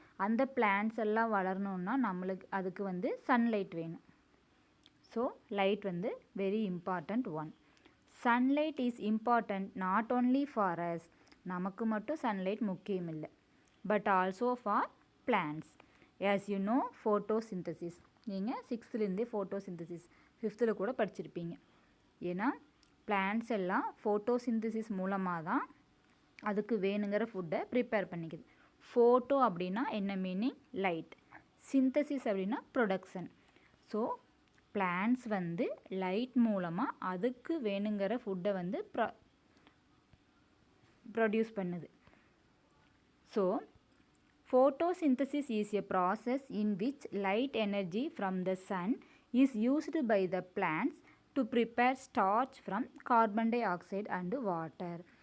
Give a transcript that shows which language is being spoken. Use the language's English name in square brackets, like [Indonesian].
[Tamil] அந்த பிளான்ட்ஸ் எல்லாம் வளரணுன்னா நம்மளுக்கு அதுக்கு வந்து சன்லைட் வேணும். [English] So light வந்து very important one. Sunlight is important not only for us, [Tamil] நமக்கு மட்டும் சன்லைட் முக்கியம் இல்லை, [English] But also for plants. as you know [Tamil] photosynthesis, நீங்கள் 6th ஃபோட்டோசிந்தசிஸ் 5th கூட படிச்சிருப்பீங்க. ஏன்னா பிளான்ட்ஸ் எல்லாம் ஃபோட்டோசிந்தசிஸ் மூலமாக தான் அதுக்கு வேணுங்கிற ஃபுட்டை ப்ரிப்பேர் பண்ணிக்குது. ஃபோட்டோ அப்படின்னா என்ன மீனிங்? லைட். சிந்தசிஸ் அப்படின்னா ப்ரொடக்ஷன். ஸோ பிளான்ட்ஸ் வந்து லைட் மூலமாக அதுக்கு வேணுங்கிற ஃபுட்டை வந்து ப்ரொடியூஸ் பண்ணுது. [English] So photosynthesis is a process in which light energy from the sun is used by the plants to prepare starch from carbon dioxide and water.